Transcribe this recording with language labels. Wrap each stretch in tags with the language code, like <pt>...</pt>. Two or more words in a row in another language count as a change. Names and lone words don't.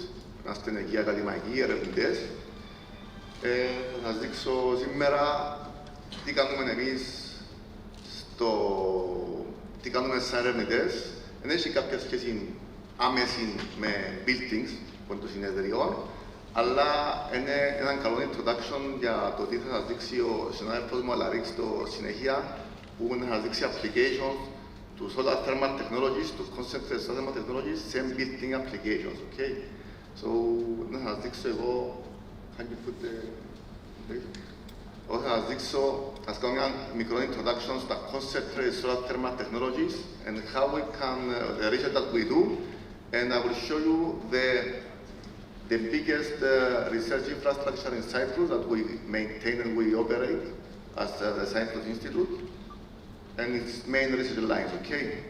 <el>Είμαστε εκεί ακαδημαϊκοί, ερευνητές. Θα σας δείξω σήμερα τι κάνουμε εμείς τι κάνουμε σαν ερευνητές. Δεν έχει κάποια σχέση άμεση με buildings των συνεδριών, αλλά είναι ένα καλό introduction για το τι θα σας δείξει ο συνάδελφος μου Αλαρίξ στο συνέχεια, που θα σας δείξει</el> <en>applications to solar thermal technologies, to concentrated solar thermal technologies, same building applications, okay? So,</en> <el>να σας δείξω εγώ,</el> <en>can you put the...</en> <el>Εγώ θα σας δείξω, θα σας κάνω μια μικρό introduction στα</el> <en>concentrated solar thermal technologies and how we can, the research that we do, and I will show you the biggest research infrastructure in Cyprus that we maintain and we operate as the Cyprus Institute, and its main research lines, okay?</en>